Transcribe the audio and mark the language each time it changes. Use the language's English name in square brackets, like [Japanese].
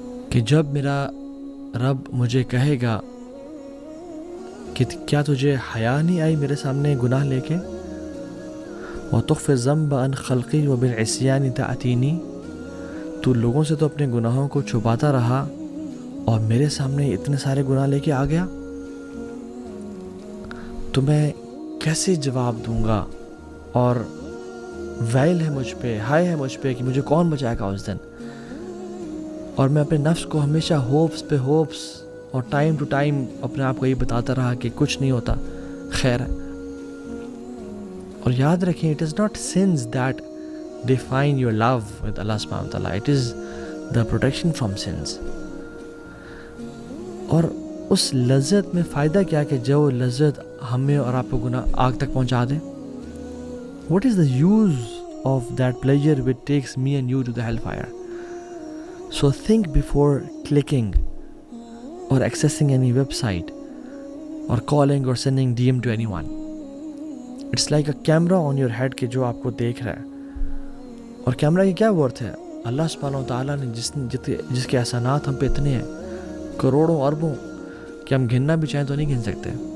[Urdu] کہ جب میرا رب مجھے کہے گا کہ کیا تجھے حیا نہیں آئی میرے سامنے گناہ لے کے، [Arabic] وتخفی ذنبا خلقی وبالعصیان تأتینی، [Urdu] تو لوگوں سے تو اپنے گناہوں کو چھپاتا رہا اور میرے سامنے اتنے سارے گناہ لے کے آ گیا، تو میں کیسے جواب دوں گا؟ اور ویل ہے مجھ پہ، ہائے ہے مجھ پہ کہ مجھے کون بچائے گا اس دن. اور میں اپنے نفس کو ہمیشہ ہوپس پہ ہوپس اور ٹائم ٹو ٹائم اپنے آپ کو یہ بتاتا رہا کہ کچھ نہیں ہوتا، خیر ہے. اور یاد رکھیں [English] it is not sins that define your love with Allah subhanahu wa ta'ala, it is the protection from sins. [Urdu] اور اس لذت میں فائدہ کیا کہ جو لذت ہمیں اور آپ کو گناہ آگ تک پہنچا دے. [English] What is the use of that pleasure which takes me and you to the hellfire? So think before clicking or accessing any website or calling or sending DM to anyone. It's like a camera on your head [Urdu] کہ جو آپ کو دیکھ رہا ہے. اور camera کی کیا ورتھ ہے؟ اللہ سبحانہ و تعالیٰ نے جس کے احسانات ہم پہ اتنے ہیں، کروڑوں اربوں، کہ ہم گننا بھی چاہیں تو نہیں گن سکتے.